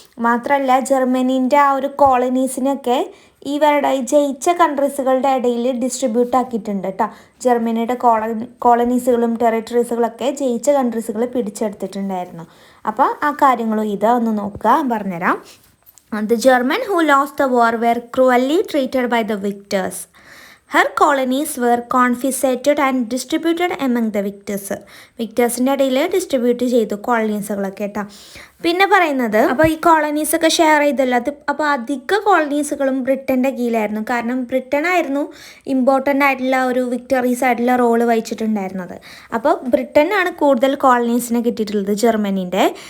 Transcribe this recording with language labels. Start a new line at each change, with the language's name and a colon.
Malayalam: മാത്രമല്ല ജർമ്മനീൻ്റെ ആ ഒരു കോളനീസിനൊക്കെ ഇവരുടെ ജയിച്ച കൺട്രീസുകളുടെ ഇടയിൽ ഡിസ്ട്രിബ്യൂട്ട് ആക്കിയിട്ടുണ്ട് കേട്ടോ. ജർമ്മനിയുടെ കോളനീസുകളും ടെറിട്ടറീസുകളൊക്കെ ജയിച്ച കൺട്രീസുകൾ പിടിച്ചെടുത്തിട്ടുണ്ടായിരുന്നു. അപ്പോൾ ആ കാര്യങ്ങളും ഒന്ന് നോക്കുക, പറഞ്ഞുതരാം.
English: The German who lost the war were cruelly treated by the victors. Her colonies were confiscated and distributed among the victors.
Malayalam: വിക്ടേഴ്സിൻ്റെ ഇടയിൽ ഡിസ്ട്രിബ്യൂട്ട് ചെയ്തു കോളനീസുകളൊക്കെ കേട്ടോ. പിന്നെ പറയുന്നത്, അപ്പോൾ ഈ കോളനീസൊക്കെ ഷെയർ ചെയ്തല്ലോ, അപ്പോൾ അധിക കോളനീസുകളും ബ്രിട്ടൻ്റെ കീഴിലായിരുന്നു. കാരണം ബ്രിട്ടൻ ആയിരുന്നു ഇമ്പോർട്ടൻ്റ് ആയിട്ടുള്ള ഒരു വിക്ടറീസ് ആയിട്ടുള്ള റോള് വഹിച്ചിട്ടുണ്ടായിരുന്നത്. അപ്പോൾ ബ്രിട്ടനാണ് കൂടുതൽ കോളനീസിനെ കിട്ടിയിട്ടുള്ളത് ജർമ്മനീൻ്റെ.